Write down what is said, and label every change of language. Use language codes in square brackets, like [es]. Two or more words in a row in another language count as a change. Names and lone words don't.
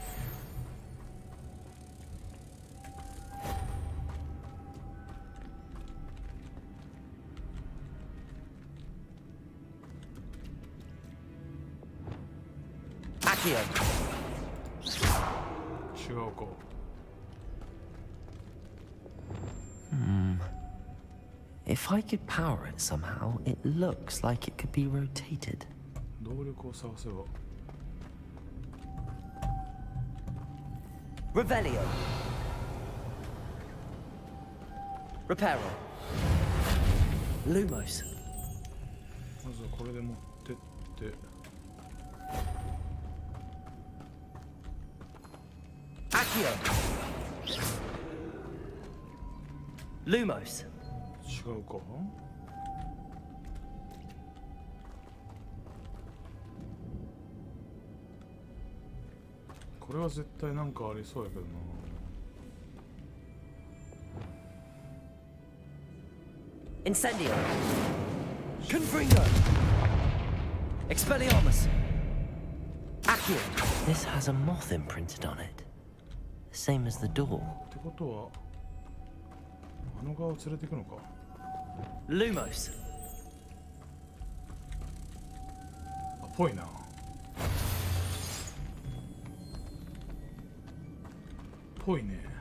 [en] Accio. [ja] 違うか。 [en] If I could power it somehow, it looks like it could be rotated. [ja] 動力を探せば。 [en] Revelio. Reparo. Lumos. [ja] まずはこれで持ってって。 [en] Accio. Lumos. [ja] 違うか。これは絶対なんかありそうやけどな。 [en] Incendio. Confringo. Expelliarmus. Accio. This has a moth imprinted on it. Same as the door. [ja] ってことはあの側を連れていくのか。 [en] Lumos. [ja] あ、ぽいな。ぽいね。